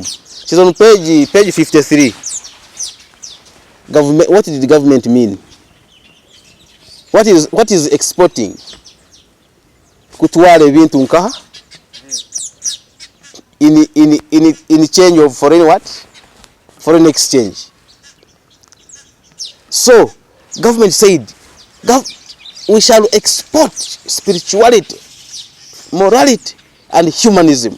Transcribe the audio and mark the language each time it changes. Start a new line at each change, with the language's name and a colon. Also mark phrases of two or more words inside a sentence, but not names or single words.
English: It's on page 53. Government. What did the government mean? What is exporting?
Nyoro: Kutwala ebintu nkaha
English: in change of foreign what? Foreign exchange. So government said we shall export spirituality, morality, and humanism.